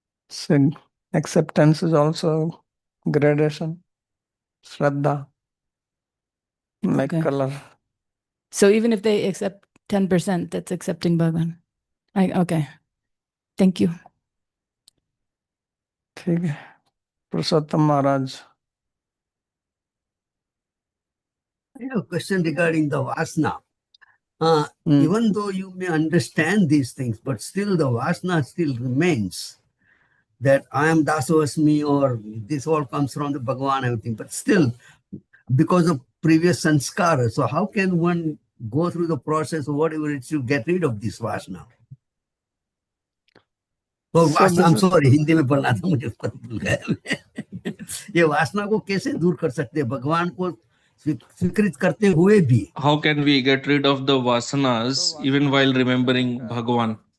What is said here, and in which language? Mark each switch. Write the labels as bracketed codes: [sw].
[en] So acceptance is also gradation, shraddha, like Okay. color. So even if they accept 10%, that's accepting Bhagavan. Okay. Thank you. [hi] ठीक है पुरुषोत्तम महाराज. [en] I have a question regarding the vasana. Even though you may understand these things, but still the vasana still remains. That I am Dasavasmi, or this all comes from the Bhagavan, everything. But still, because of previous sanskara, so how can one go through the process or whatever it is to get rid of this vasana? [hi] और वासना, [en] I'm sorry, [hi] Hindi में बोलना था मुझे, भूल गया. ये वासना को कैसे दूर कर सकते हैं भगवान को स्वीकृत करते हुए भी? [en] How can we get rid of the vasanas even while remembering Bhagavan?